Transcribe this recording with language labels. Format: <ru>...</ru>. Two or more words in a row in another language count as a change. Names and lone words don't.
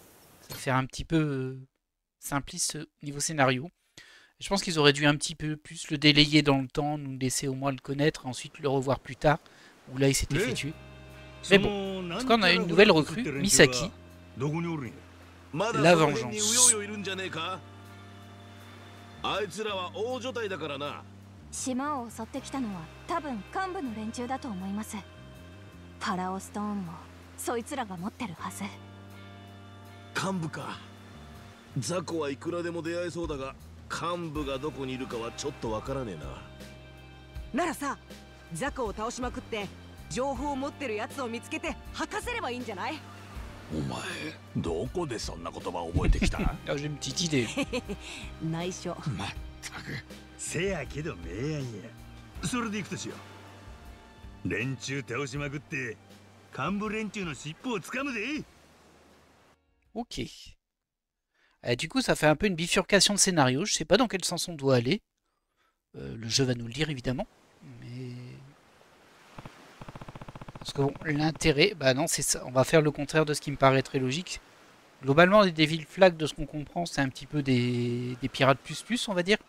<fr>Ça fait un petit peu simpliste niveau scénario. Je pense qu'ils auraient dû un petit peu plus le délayer dans le temps, nous laisser au moins le connaître, et ensuite le revoir plus tard, où là il s'était fait tuer. Mais bon, en tout cas on a une nouvelle recrue, Misaki. La vengeance.</fr> <ja>あいつらは大所帯だからな。島を襲ってきたのは多分幹部の連中だと思います。パラオストーンもそいつらが持ってるはず。幹部か。雑魚はいくらでも出会えそうだが、幹部がどこにいるかはちょっとわからねえな。ならさ、雑魚を倒しまくって情報を持ってるやつを見つけて吐かせればいいんじゃない？お前どこでそんな言葉覚えてきた？</ja> <fr>J'ai une petite idée.</fr> <ja>内緒。まったく。せやけど明暗や。それでいくとしよう。 連中倒しまくって幹部連中の尻尾をつかむで。</ja> <fr>Ok. Du coup, ça fait un peu une bifurcation de scénario. Je sais pas dans quel sens on doit aller. Le jeu va nous le dire, évidemment. Mais... Parce que bon, l'intérêt... Bah non, c'est ça. On va faire le contraire de ce qui me paraît très logique. Globalement, les Devil Flag, de ce qu'on comprend, c'est un petit peu des pirates plus, on va dire.</fr>